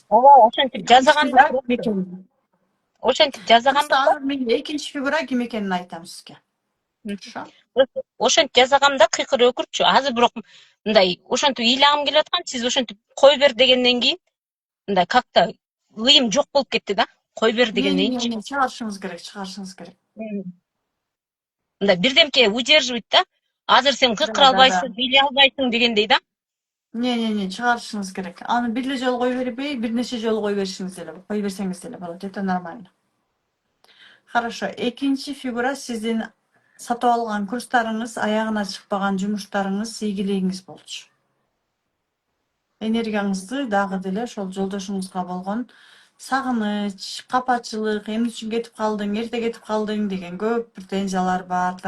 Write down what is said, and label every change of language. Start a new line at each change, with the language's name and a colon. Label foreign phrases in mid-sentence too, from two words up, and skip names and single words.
Kyrgyz: Ооба, ошентип жазаганбыз. Ошентип Просто жазаганбыз да. азыр мен экинчи фигура ким экенин айтам сизге. Хорошо? Ошентип жазагам да кыйкырып өкүрчү. Азыр бирок мындай ошентип ыйлагым келип аткан, сиз ошентип кой бер дегенден кийин мындай как-то ыйым жок болуп кетти да. Кой бер дегендейинчи. Чыгарышыңыз керек, чыгарышыңыз керек. Мындай бирдемке удерживать да. Азыр сен кыйкыра Да. албайсың, ыйлай албайсың дегендей да. Чыгарышыңыз керек. Аны бир эле жолу кое бербей, бир нече жолу кое берсеңиз деле болот.
Russian: Это нормально. Хорошо.
Kyrgyz: Экинчи фигура сиздин сатып алган курстарыңыз, аягына чыкпаган жумуштарыңыз, ийгилигиңиз болчу. Энергияңызды дагы деле ошол жолдошуңузга болгон сагыныч, капачылык, эмне үчүн кетип калдың, эрте кетип калдың деген көп претензиялар бар да.